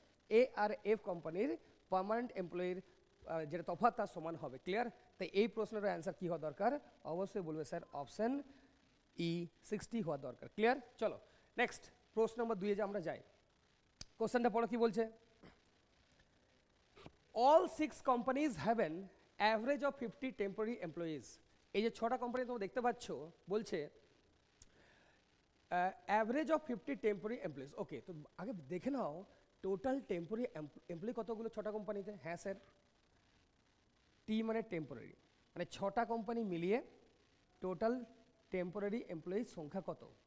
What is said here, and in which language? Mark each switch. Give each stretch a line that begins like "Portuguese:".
Bangla: এ আর F কোম্পানির permanent এমপ্লয়ির যেটা তফাৎ তার সমান হবে। ক্লিয়ার? তাই এই প্রশ্নের অ্যান্সার কী হওয়া দরকার? অবশ্যই বলবে স্যার অপশন ই 60 হওয়া দরকার। ক্লিয়ার? চলো নেক্সট প্রশ্ন নম্বর 2 যে আমরা যাই। কোশ্চেনটা পড়ো কি বলছে?
English: All 6 companies have an average of 50 temporary employees।
Bangla: এই যে 6টা কোম্পানি তোমরা দেখতে পাচ্ছ, বলছে অ্যাভারেজ অফ 50 টেম্পোরারি এমপ্লয়িজ। ওকে, তো আগে দেখে নাও টোটাল টেম্পোরারি এমপ্লয়ি কতগুলো 6টা কোম্পানিতে। হ্যাঁ স্যার, টি মানে টেম্পোরারি, মানে 6টা কোম্পানি মিলিয়ে টোটাল টেম্পোরারি এমপ্লয়িজ সংখ্যা কত?